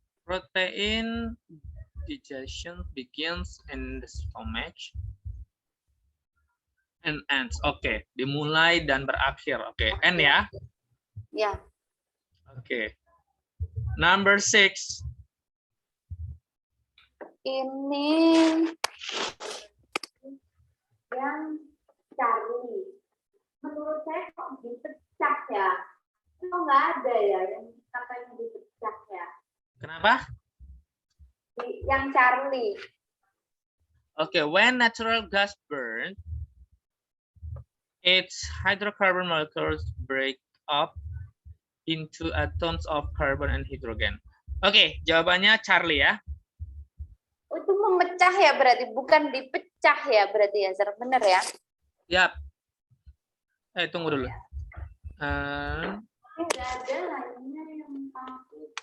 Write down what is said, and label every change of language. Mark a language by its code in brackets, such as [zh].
[en] Protein digestion begins in the stomach and ends. [id] Oke, dimulai dan berakhir. Oke, end ya. Ya. [en] Oke. Number 6. [id] Ini yang Charlie. Menurut saya kok dipecah ya? Kok nggak ada ya yang katanya dipecah ya? Kenapa? Yang Charlie. [en] Oke, when natural gas burns, its hydrocarbon molecules break up into atoms of carbon and hydrogen. [id] Oke, jawabannya Charlie ya. Oh, itu memecah ya berarti, bukan dipecah ya berarti ya, Sir. Bener ya? Yap. Tunggu dulu. Nggak ada lainnya yang tahu.